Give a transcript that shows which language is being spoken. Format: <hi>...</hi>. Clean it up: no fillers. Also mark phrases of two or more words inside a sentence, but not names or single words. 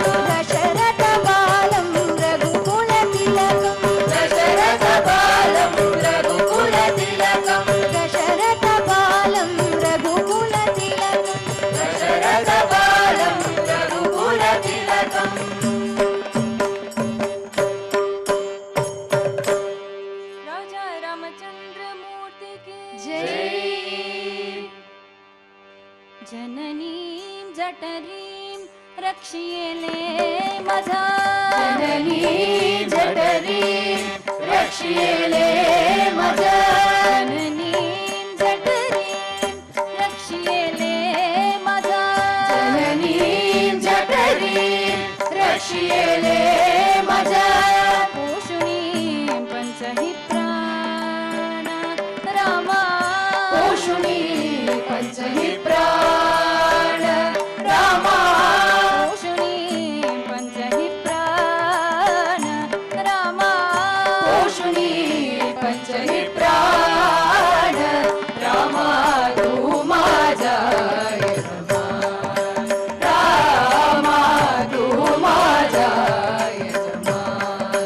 <sa>दशरथबालं रघुकुलतिलकम् दशरथबालं रघुकुलतिलकम् दशरथबालं रघुकुलतिलकम् दशरथबालं रघुकुलतिलकम्</sa> <hi>राजा रामचंद्र मूर्ति की जय</hi> <mr>जननीं जठरीं रक्षियेले माझा जननी जठरी रक्षियेले माझा जननीं जठरीं रक्षियेले माझा जननी जठरी रक्षियेले माझा पोषुणीं पंचहि प्राण रामा पोषुणी पंचहि प्राण रामा पोषुणीं पंचहि प्राण रामा पोषुणी पंचहि प्राण रामा तू माझा यजमान रामा तू माझा यजमान</mr>